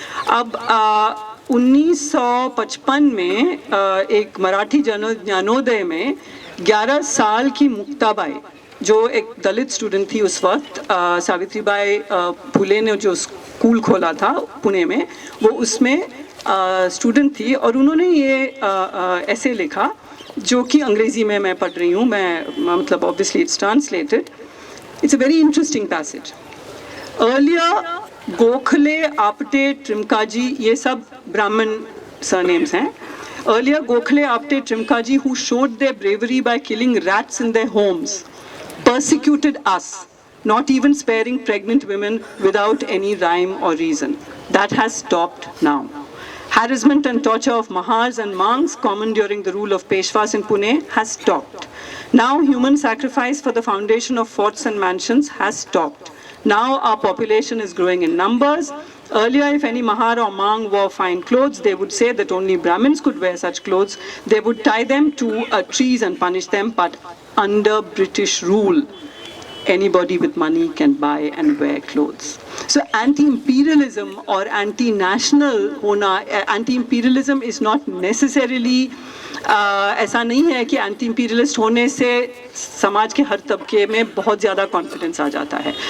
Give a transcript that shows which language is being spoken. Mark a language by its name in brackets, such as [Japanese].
[Hindi] अब 1955 में एक मराठी ज्ञानोदय में 11 साल की मुक्ताबाई, जो एक दलित स्टूडेंट थी उस वक्त, सावित्रीबाई फुले ने जो स्कूल खोला था पुणे में, वो उसमें स्टूडेंट थी, और उन्होंने ये ऐसे लिखा, जो कि अंग्रेज़ी में मैं पढ़ रही हूँ, मतलब [English] Obviously it's translated. It's a very interesting passage. Earlier Gokhale, Apte, Trimkaji, [Hindi] ये सब ब्राह्मण सरनेम्स हैं। [English] Earlier, Gokhale, Apte, Trimkaji, who showed their bravery by killing rats in their homes, persecuted us, not even sparing pregnant women without any rhyme or reason. That has stopped now. Harassment and torture of Mahars and monks, common during the rule of Peshwas in Pune, has stopped. Now human sacrifice for the foundation of forts and mansions has stopped. Now our population is growing in numbers. Earlier, if any Mahar or Mang wore fine clothes, they would say that only Brahmins could wear such clothes. They would tie them to trees and punish them, but under British rule, anybody with money can buy and wear clothes. So anti-imperialism or anti-national [Hindi] होना, [English] anti-imperialism is not necessarily [Hindi] ऐसा नहीं है कि anti imperialist होने से समाज के हर तबके में बहुत ज़्यादा कॉन्फिडेंस आ जाता है।